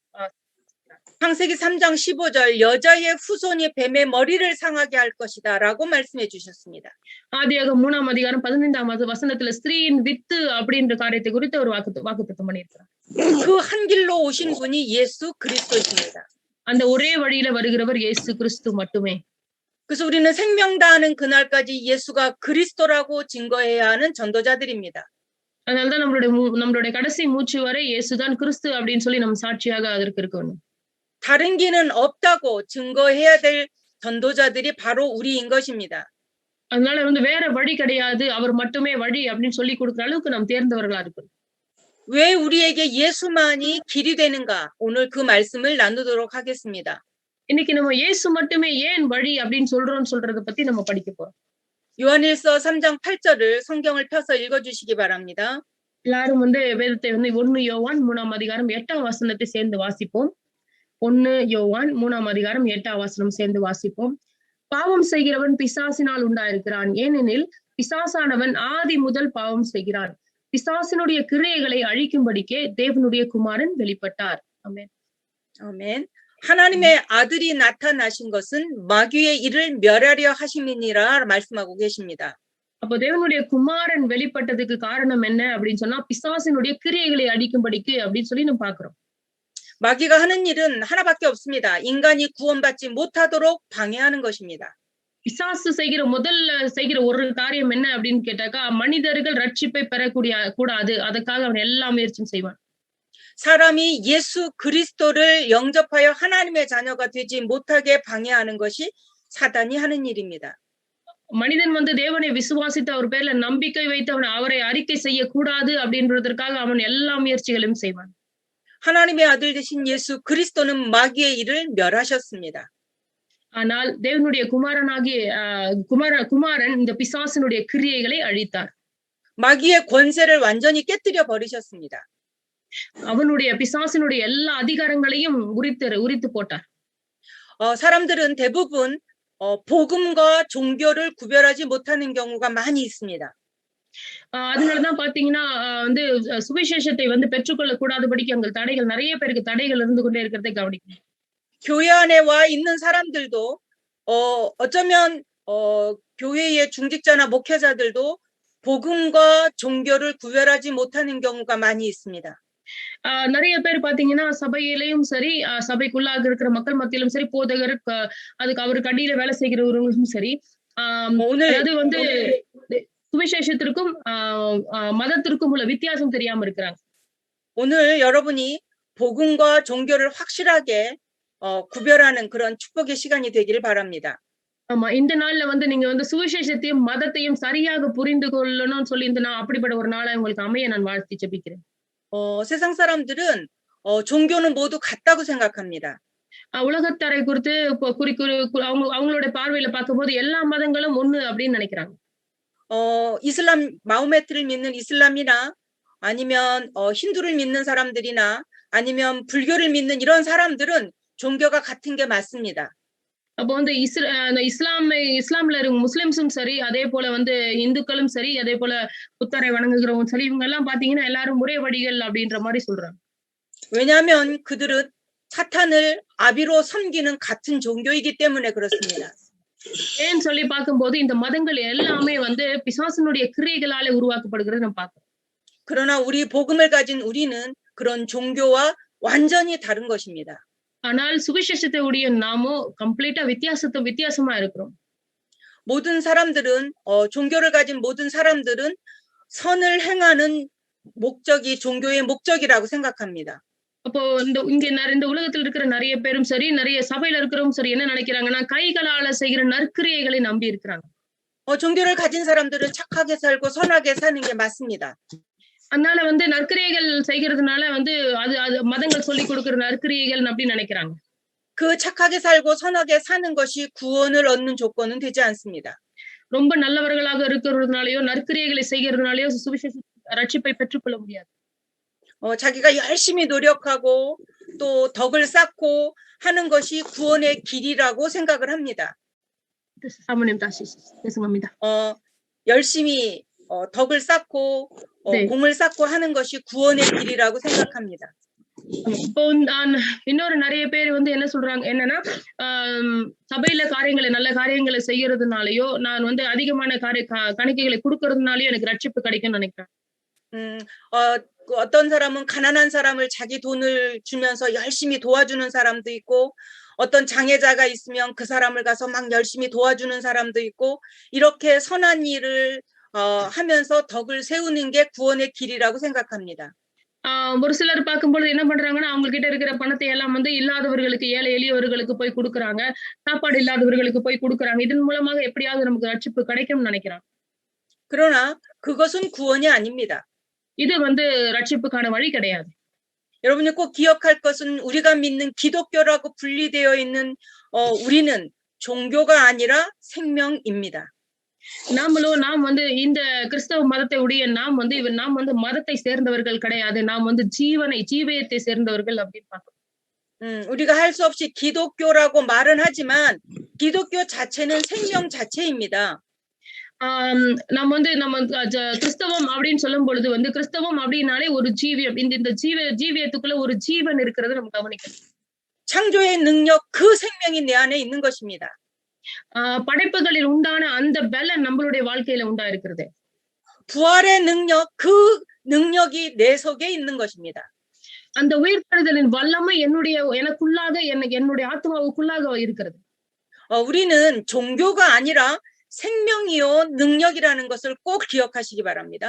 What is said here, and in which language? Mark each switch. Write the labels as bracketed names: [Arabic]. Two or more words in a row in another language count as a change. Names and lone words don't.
[Korean] 창세기 3장 15절 여자의 후손이 뱀의 머리를 상하게 할 것이다라고 말씀해 주셨습니다. [Tamil] ஆதியாகமம் 3ஆம் அதிகாரம் 15ஆம் வசனத்துல ஸ்திரீயின் வித்து அப்படின்ற காரியத்தை குறித்து ஒரு வாக்குத்தத்தம் பண்ணியிருக்கிறார். [Korean] 그 한 길로 오신 분이 예수 그리스도십니다. [Tamil] அந்த ஒரே வழியில வருகிறவர் இயேசு கிறிஸ்து மட்டுமே. [Korean] 그래서 우리는 생명 다하는 그날까지 예수가 그리스도라고 증거해야 하는 전도자들입니다. [Tamil] அதனாலதான் நம்மளுடைய கடைசி மூச்சு வரை இயேசுதான் கிறிஸ்து அப்படின்னு சொல்லி நம்ம சாட்சியாக அதற்கு இருக்கணும். [Korean] 다른 길은 없다고 증거해야 될 전도자들이 바로 우리인 것입니다. [Tamil] அதனால வந்து வேற வழி கிடையாது அவர் மட்டுமே வழி அப்படின்னு சொல்லி கொடுக்குற அளவுக்கு நாம் தேர்ந்தவர்களா இருக்கணும். [Korean] 왜 우리에게 예수만이 길이 되는가? 오늘 그 말씀을 나누도록 하겠습니다. [Tamil] இன்னைக்கு நம்ம இயேசு மட்டுமே ஏன் வழி அப்படின்னு சொல்றத பத்தி நம்ம படிக்க போறோம். [Korean] 요한일서 3장 8절을 성경을 펴서 읽어주시기 바랍니다. [Tamil] எல்லாரும் வந்து வேதத்தை வந்து 1 யோவான் 3ஆம் அதிகாரம் 8ஆம் வசனத்தை சேர்ந்து வாசிப்போம். 1 யோவான் 3ஆம் அதிகாரம் 8ஆம் வசனம் சேர்ந்து வாசிப்போம். பாவம் செய்கிறவன் பிசாசினால் உண்டாயிருக்கிறான். ஏனெனில் பிசாசானவன் ஆதி முதல் பாவம் செய்கிறான். பிசாசினுடைய கிரியைகளை அழிக்கும்படிக்கே தேவனுடைய குமாரன் வெளிப்பட்டார். ஆமென். [Korean] 아멘. 하나님의 아들이 나타나신 것은 마귀의 일을 멸하려 하심이니라 말씀하고 계십니다. [Tamil] அப்போ தேவனுடைய குமாரன் வெளிப்பட்டதுக்கு காரணம் என்ன அப்படின்னு சொன்னா பிசாசினுடைய கிரியைகளை அழிக்கும்படிக்கு அப்படின்னு சொல்லி நம்ம பாக்குறோம். [Korean] 마귀가 하는 일은 하나밖에 없습니다. 인간이 구원받지 못하도록 방해하는 것입니다. [Tamil] பிசாசு முதல்ல செய்கிற ஒரு காரியம் என்ன அப்படின்னு கேட்டாக்கா மனிதர்கள் ரட்சிப்பை பெறக்கூடிய கூடாது அதுக்காக அவன் எல்லா முயற்சியும் செய்வான். [Korean] 사람이 예수 그리스도를 영접하여 하나님의 자녀가 되지 못하게 방해하는 것이 사단이 하는 일입니다. [Tamil] மனிதன் வந்து தேவனை விசுவாசித்து அவர் பேர்ல நம்பிக்கை வைத்து அவரை அறிக்கை செய்யக்கூடாது அப்படின்றதற்காக அவன் எல்லா முயற்சிகளையும் செய்வான். [Korean] 하나님의 아들 되신 예수 그리스도는 마귀의 일을 멸하셨습니다. [Tamil] ஆனால் தேவனுடைய குமாரனாகிய குமாரன் இந்த பிசாசினுடைய கிரியைகளை அழித்தார். [Korean] 마귀의 권세를 완전히 깨뜨려 버리셨습니다. [Tamil] அவனுடைய பிசாசினுடைய எல்லா அதிகாரங்களையும் உரித்து போட்டார். [Korean] 사람들은 대부분 복음과 종교를 구별하지 못하는 경우가 많이 있습니다. [Tamil] அதனாலதான் பாத்தீங்கன்னா வந்து சுவிசேஷத்தை வந்து பெற்றுக்கொள்ள கூடாதபடிக்கு அங்க தடைகள் நிறைய பேருக்கு தடைகள் இருந்து கொண்டே இருக்கிறதை கவனிக்கணும். [Korean] 교회 안에 와 있는 사람들도 어쩌면 교회의 중직자나 목회자들도 복음과 종교를 구별하지 못하는 경우가 많이 있습니다. [Tamil] நிறைய பேர் பாத்தீங்கன்னா சபையிலயும் சரி, சபைக்குள்ளாக இருக்கிற மக்கள் மத்தியிலும் சரி, போதகர் அதுக்கு அவருக்கு அடியில வேலை செய்கிறவர்களும் சரி, [Korean] 오늘 [Tamil] அதாவது வந்து சுவிசேஷத்திற்கும் மதத்திற்கும் உள்ள வித்தியாசம் தெரியாம இருக்கிறாங்க. [Korean] 오늘 여러분이 복음과 종교를 확실하게 구별하는 그런 축복의 시간이 되기를 바랍니다. [Tamil] ஆமா, இந்த நாள்ல வந்து நீங்க வந்து சுவிசேஷத்தையும் மதத்தையும் சரியாக புரிந்து கொள்ளணும்னு சொல்லி இந்த நான் அப்படிப்பட்ட ஒரு நாளை உங்களுக்கு அமைய நான் வாழ்த்தி ஜெபிக்கிறேன். [Korean] 세상 사람들은 종교는 모두 같다고 생각합니다. [Tamil] உலகத்தாரை குறித்து அவங்களோட பார்வையில பார்க்கும்போது எல்லா மதங்களும் ஒண்ணு அப்படின்னு நினைக்கிறாங்க. [Korean] 이슬람 마호메트를 믿는 이슬람이나 아니면 힌두를 믿는 사람들이나 아니면 불교를 믿는 이런 사람들은 종교가 같은 게 맞습니다. [Tamil] அப்போ வந்து இஸ்லாம்ல இருக்க முஸ்லிம்ஸும் சரி, அதே போல வந்து இந்துக்களும் சரி, அதே போல புத்தரை வணங்குகிறவங்க சரி, இவங்க எல்லாம் பாத்தீங்கன்னா எல்லாரும் ஒரே வழிகள் அப்படின்ற மாதிரி சொல்றாங்க. [Korean] 왜냐하면 그들은 사탄을 아비로 섬기는 같은 종교이기 때문에 그렇습니다. [Tamil] ஏன்னு சொல்லி பார்க்கும்போது இந்த மதங்கள் எல்லாமே வந்து பிசாசனுடைய கிரியைகளால உருவாக்கப்படுகிறது நம்ம பார்க்கிறோம். [Korean] 그러나 우리 복음을 가진 우리는 그런 종교와 완전히 다른 것입니다. [Tamil] ஆனால் சுவிசேஷத்தை உடைய நாமோ கம்ப்ளீட்டா வித்தியாசமா இருக்கிறோம். [Korean] 모든 사람들은 종교를 가진 모든 사람들은 선을 행하는 목적이 종교의 목적이라고 생각합니다. [Tamil] அப்போ இந்த உலகத்தில் இருக்கிற நிறைய பேரும் சரி, நிறைய சபையில இருக்கிறவங்க சரி என்ன நினைக்கிறாங்கன்னா கைகளால செய்கிற நற்கிரியைகளை நம்பி இருக்கிறாங்க. [Korean] 종교를 가진 사람들은 착하게 살고 선하게 사는 게 맞습니다. [Tamil] அதனால வந்து நற்கிரியைகள் செய்கிறதுனால வந்து அது மதங்கள் சொல்லி கொடுக்கிற நற்கிரியைகள் அப்படின்னு நினைக்கிறாங்க. [Korean] 그 착하게 살고 선하게 사는 것이 구원을 얻는 조건은 되지 않습니다. [Tamil] ரொம்ப நல்லவர்களாக இருக்கிறதுனாலயோ நற்கிரியைகளை செய்கிறதுனாலயோ சுவிசேஷ ரட்சிப்பை பெற்றுக்கொள்ள முடியாது. [Korean] 자기가 열심히 노력하고 또 덕을 쌓고 하는 것이 구원의 길이라고 생각을 합니다. 사모님 다시 죄송합니다. 열심히 덕을 쌓고 네. 공을 쌓고 하는 것이 구원의 길이라고 생각합니다. [Tamil] இப்போ இன்னொரு நிறைய பேர் வந்து என்ன சொல்றாங்க என்னன்னா சபையில நல்ல காரியங்களை செய்யறதுனாலயோ நான் வந்து அதிகமான காணிக்கைகளை கொடுக்கறதுனாலயோ எனக்கு ரட்சிப்பு கிடைக்கும்னு நினைக்கிறேன். [Korean] 어떤 사람은 가난한 사람을 자기 돈을 주면서 열심히 도와주는 사람도 있고 어떤 장애자가 있으면 그 사람을 가서 막 열심히 도와주는 사람도 있고 이렇게 선한 일을 하면서 덕을 세우는 게 구원의 길이라고 생각합니다. [Tamil] ஒரு சிலர் பார்க்கும்போது என்ன பண்றாங்கன்னா அவங்க கிட்ட இருக்கிற பணத்தை எல்லாம் வந்து இல்லாதவர்களுக்கு ஏழை எளியவர்களுக்கு போய் கொடுக்கறாங்க, சாப்பாடு இல்லாதவர்களுக்கு போய் கொடுக்கறாங்க. இதன் மூலமாக எப்படியாவது நமக்கு ரட்சிப்பு கிடைக்கும்னு நினைக்கிறாங்க. [Korean] 그러나 그것은 구원이 아닙니다. [Tamil] இது வந்து ரட்சிப்புக்கான வழி கிடையாது. [Korean] 여러분이 꼭 기억할 것은 우리가 믿는 기독교라고 분리되어 있는 우리는 종교가 아니라 생명입니다. [Tamil] நாம் வந்து இந்த கிறிஸ்தவ மதத்தை உடைய நாம் வந்து மதத்தை சேர்ந்தவர்கள் கிடையாது. நாம் வந்து ஜீவயத்தை சேர்ந்தவர்கள் அப்படின்னு பார்க்கிறோம். [Korean] 우리가 할 수 없이 기독교라고 말은 하지만 기독교 자체는 생명 자체입니다. [Tamil] நம்ம கிறிஸ்தவம் அப்படின்னு சொல்லும் பொழுது வந்து கிறிஸ்தவம் அப்படின்னாலே ஒரு ஜீவியம், இந்த ஜீவியத்துக்குள்ள ஒரு ஜீவன் இருக்கிறது நம்ம கவனிக்கணும். [Korean] 창조의 능력 그 생명이 내 안에 있는 것입니다. [Tamil] படைப்புகளில் உண்டான அந்த பலன் நம்மளுடைய வாழ்க்கையில உண்டா இருக்கிறது. [Korean] 부활의 능력 그 능력이 내 속에 있는 것입니다. [Tamil] அந்த உயிர்த்தெழுதலின் வல்லமை எனக்குள்ளாக என்னுடைய ஆத்மாவுக்குள்ளாக இருக்கிறது. [Korean] 우리는 종교가 아니라 생명이요 능력이라는 것을 꼭 기억하시기 바랍니다.